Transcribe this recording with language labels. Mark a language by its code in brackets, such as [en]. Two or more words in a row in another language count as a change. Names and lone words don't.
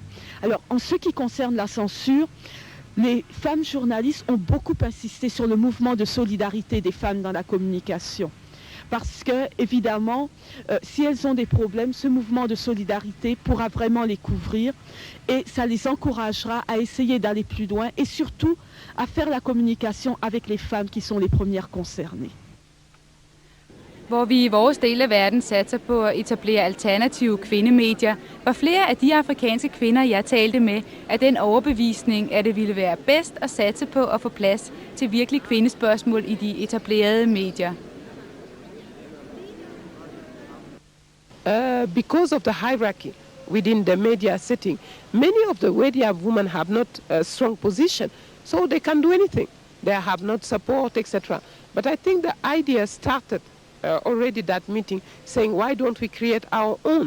[fr] Alors, en ce qui concerne la censure, les femmes journalistes ont beaucoup insisté sur le mouvement de solidarité des femmes dans la communication. Parce que, évidemment, si elles ont des problèmes, ce mouvement de solidarité pourra vraiment les couvrir et ça les encouragera à essayer d'aller plus loin et surtout à faire la communication avec les femmes qui sont les premières concernées. [da] Hvor vi i vores del af verden satser på at etablere alternative kvindemedier, var flere af de afrikanske kvinder, jeg talte med, af den overbevisning, at det ville være bedst at satse på at få plads til virkelig kvindespørgsmål i de etablerede medier. [en] because of the hierarchy within the media setting, many of the media women have not a strong position, so they can do anything. They have not support, etc. But I think the idea started already that meeting, saying, why don't we create our own?